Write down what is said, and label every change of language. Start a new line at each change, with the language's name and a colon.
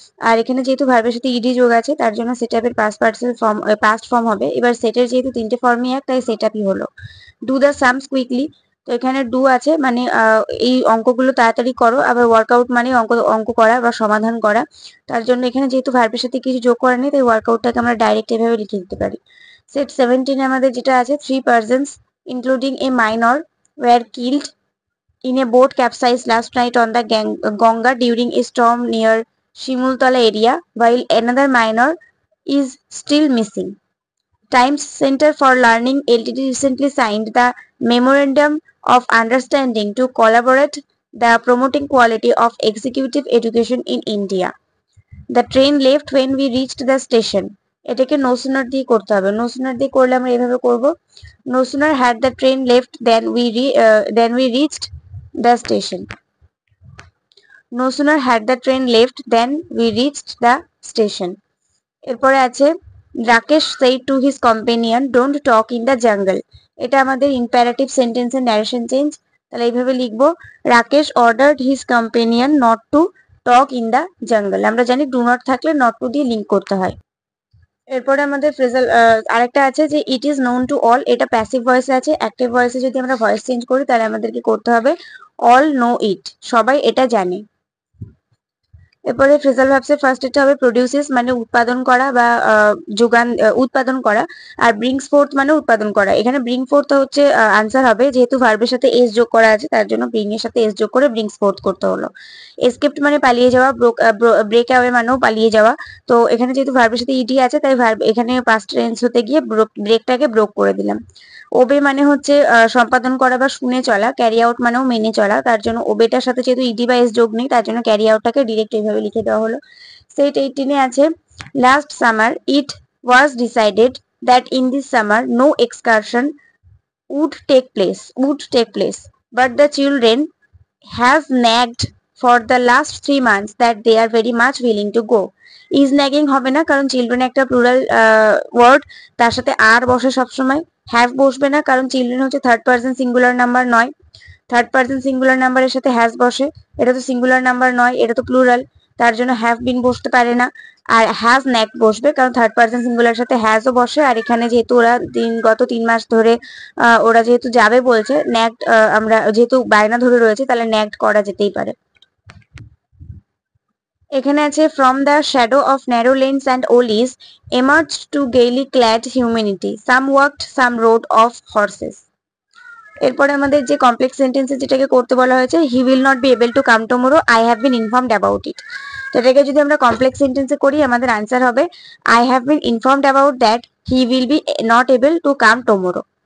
Bangla: আর এখানে যেহেতু ভার্বের সাথে ইডি যোগ আছে তার জন্য সেট আপের পাস্ট ফর্ম হবে। এবার সেটের যেহেতু তিনটে ফর্মই এক, তাই সেট আপই হলো।
English: Do the sums quickly.
Bangla: তো এখানে ডু আছে মানে এই অঙ্কগুলো তাড়াতাড়ি করো, আবার ওয়ার্কআউট মানে অঙ্ক করা বা সমাধান করা। তার জন্য এখানে যেহেতু ভার্বের সাথে কিছু যোগ করা নেই তাই ওয়ার্কআউটটাকে আমরা ডাইরেক্ট এভাবে লিখে দিতে পারি। সেট 17 আমাদের যেটা আছে,
English: 3 persons including a minor were killed in a boat capsized last night on the Ganga during a storm near Shimultala area, while another minor is still missing. Times Center for Learning Ltd recently signed the Memorandum of Understanding to collaborate the promoting quality of executive education in India. The train left when we reached the station.
Bangla: এটাকে no sooner দিয়ে করতে হবে।
English: no sooner
Bangla: দিয়ে করলে আমরা এভাবে করব,
English: no sooner had the train left than we reached the station. No sooner had the train left than we reached the station.
Bangla: এরপরে আছে
English: Rakesh said to his companion don't talk in the jungle.
Bangla: এটা আমাদের imperative সেন্টেন্সের narration change. তাহলে এইভাবে লিখবো
English: Rakesh ordered his companion not to talk in the jungle.
Bangla: আমরা জানি ডু নট থাকলে নট টু দিয়ে লিঙ্ক করতে হয়। এরপরে আমাদের ফ্রেজাল আরেকটা আছে যে
English: It is known to all.
Bangla: এটা প্যাসিভ ভয়েসে আছে। অ্যাক্টিভ ভয়েসে যদি আমরা ভয়েস চেঞ্জ করি তাহলে আমাদেরকে করতে হবে
English: all know it,
Bangla: সবাই এটা জানে। এরপরে ফ্রেজাল ভার্বসের ফার্স্ট এটা হবে প্রোডিউসেস মানে উৎপাদন করা বা উৎপাদন করা, আর ব্রিংস ফোর্থ মানে উৎপাদন করা। এখানে ব্রিং ফোর্থ হচ্ছে আনসার হবে, যেহেতু ভার্বের সাথে এস যোগ করা আছে তার জন্য ব্রিং এর সাথে এস যোগ করে ব্রিংস ফোর্থ করতে হলো। এসকেপ্ট মানে পালিয়ে যাওয়া, ব্রেক অ্যাওয়ে মানেও পালিয়ে যাওয়া। তো এখানে যেহেতু ভার্বের সাথে ইডি আছে তাই ভার্ব এখানে পাস্ট টেন্স হতে গিয়ে ব্রেকটাকে ব্রোক করে দিলাম। ওবে মানে হচ্ছে সম্পাদন করা বা শুনে চলা, ক্যারি আউট মানেও মেনে চলা, তার জন্য ওবেটার সাথে যেহেতু ইডি বা এস যোগ নেই তার জন্য ক্যারি আউটটাকে ডিরেক্ট এইভাবে লিখে দেওয়া হলো। সেট 18 আছে
English: Last summer it was decided that in this summer no excursion would take place, but the children has nagged for the last 3 months that they are very much willing to go. is nagging
Bangla: হবে না, কারণ children একটা plural word, তার সাথে আর বসে সবসময়। Have বসবে না, কারণ চিলড্রেন হচ্ছে থার্ড পার্সন সিঙ্গুলার নাম্বার নয়, থার্ড পার্সন সিঙ্গুলার নাম্বারের সাথে হ্যাজ বসে, এটা তো সিঙ্গুলার নাম্বার নয়, এটা তো প্লুরাল, তার জন্য হ্যাভ বিন বসতে পারে না। আর হ্যাজ ন্যাক বসবে, কারণ থার্ড পার্সন সিঙ্গুলার সাথে হ্যাজও বসে, আর এখানে যেহেতু ওরা গত 3 মাস ধরে ওরা যেহেতু যাবে বলছে, ন্যাক্ট আমরা যেহেতু বায়না ধরে রয়েছে, তাহলে ন্যাক্ট করা যেতেই পারে। এখানে আছে
English: From the shadow of narrow lanes and alleys emerged to gaily clad humanity, some walked, some rode off horses.
Bangla: এরপরে আমাদের যে কমপ্লেক্স সেন্টেন্সে যেটাকে করতে বলা হয়েছে,
English: He will not be able to come tomorrow, I have been informed about it.
Bangla: এটাকে যদি আমরা কমপ্লেক্স সেন্টেন্সে করি, আমাদের আনসার হবে
English: I have been informed about that he will be not able to come tomorrow.